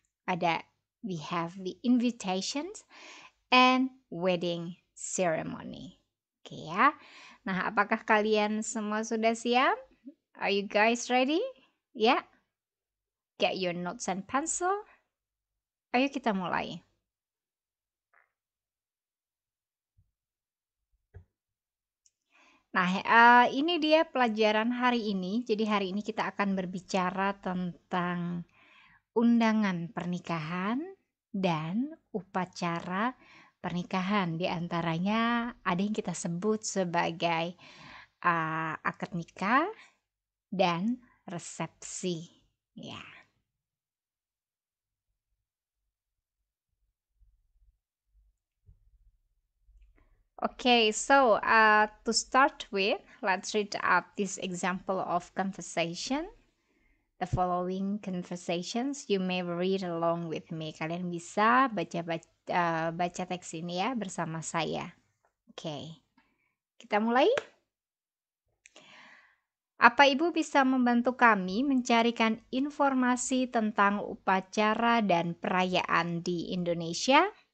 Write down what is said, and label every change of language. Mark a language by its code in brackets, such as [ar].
[en] Ada we have the invitations and wedding ceremony. [id] Oke ya. Nah, apakah kalian semua sudah siap? [en] Are you guys ready? Ya, get your notes and pencil. [id] Ayo kita mulai. Nah, ini dia pelajaran hari ini. Jadi hari ini kita akan berbicara tentang undangan pernikahan dan upacara pernikahan. Di antaranya ada yang kita sebut sebagai akad nikah dan resepsi. Ya. [en] Okay, so to start with, let's read up this example of conversation. The following conversations you may read along with me. [id] Kalian bisa baca teks ini ya bersama saya. Oke, kita mulai. Apa Ibu bisa membantu kami mencarikan informasi tentang upacara dan perayaan di Indonesia?